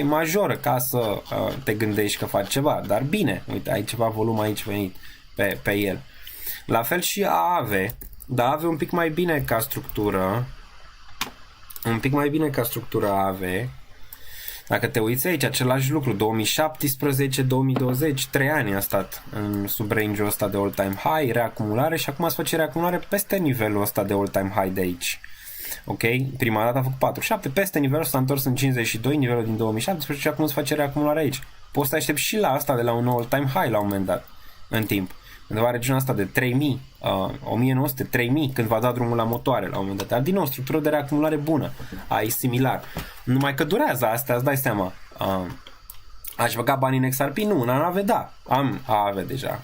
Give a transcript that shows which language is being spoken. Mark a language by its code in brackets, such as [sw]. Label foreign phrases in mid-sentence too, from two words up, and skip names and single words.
[ro] Majoră ca să te gândești că faci ceva. Dar bine, uite, ai ceva volum aici venit pe el. La fel și AAV. Dar AAV un pic mai bine ca structură. Un pic mai bine ca structura AV. Dacă te uiți aici, același lucru, 2017-2020, 3 ani a stat sub range-ul ăsta de [en] all-time high, [ro] reacumulare, și acum se face reacumulare peste nivelul ăsta de [en] all-time high [ro] de aici. Ok? Prima dată a făcut 47, peste nivelul ăsta s-a întors în 52, nivelul din 2017, și acum se face reacumulare aici. Poți să te aștepți și la asta de la un nou [en] all-time high [ro] la un moment dat, în timp. Undeva regiunea asta de 3000, 1900, 3000, când va da drumul la motoare la un moment dat. Dar din nou, structură de reacumulare bună. Ai similar. Numai că durează astea, îți dai seama. Aș băga bani în XRP? Nu, în AAV da. Am AAV deja.